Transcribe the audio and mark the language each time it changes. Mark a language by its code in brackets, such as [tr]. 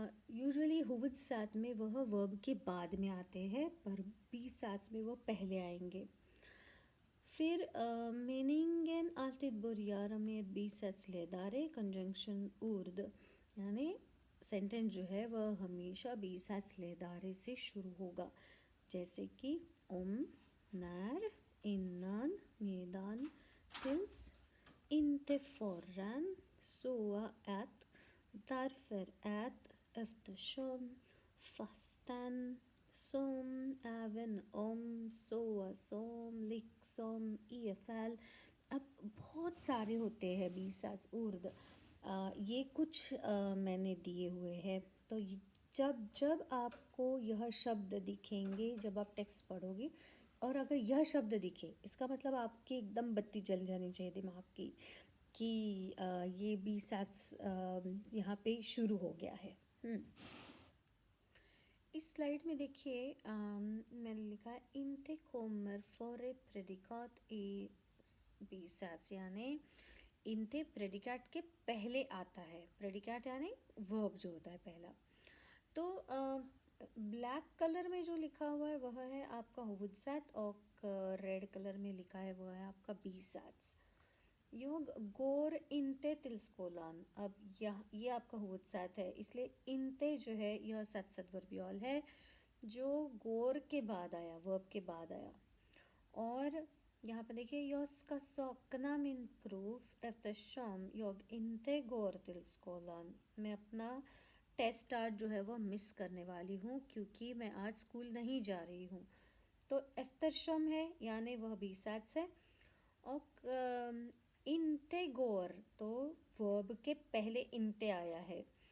[hi] Usually huvudsak में वह verb के बाद में आते हैं, पर bisats में वो पहले आएंगे। फिर [sv] meningen alltid börjar med bisatsledare [hi] conjunction urd, यानी सेंटेंस जो है वह हमेशा bisatsledare से शुरू होगा। [sv] जैसे कि när, innan, medan, tills, inte förrän, så att, därför att, eftersom, fastän, som, även om, så som, liksom, ifall। [hi] अब बहुत सारे होते हैं बीसाज उर्द। ये कुछ मैंने दिए हुए हैं। तो जब जब आपको यह शब्द दिखेंगे, जब आप टेक्स्ट पढ़ोगे और अगर यह शब्द दिखे, इसका मतलब आपकी एकदम बत्ती जल जानी चाहिए दिमाग की कि ये बीसाज यहाँ पे शुरू हो गया है। इस स्लाइड में देखिए मैंने लिखा है [sv] inte kommer före predikat i bisats, [hi] यानी inte प्रेडिकेट के पहले आता है। प्रेडिकेट यानी वर्ब जो होता है पहला। तो ब्लैक कलर में जो लिखा हुआ है वह है आपका huvudsak और रेड कलर में लिखा है वह है आपका bisats। [sv] योग गोर इंते तिल्स्कोलान। [hi] अब ये आपका huvudsak है, इसलिए इंते जो है यह सत्सदवर्बियल है जो गोर के बाद आया, वर्ब के बाद आया। और यहाँ पर देखिए [sv] jag ska sakna min prov eftersom jag inte går till skolan। [hi] मैं अपना टेस्ट आज जो है वो मिस करने वाली हूँ क्योंकि मैं आज स्कूल नहीं जा रही हूँ। तो eftersom है यानी वह बीसाट्स है। और inte går तो वर्ब के पहले inte आया है।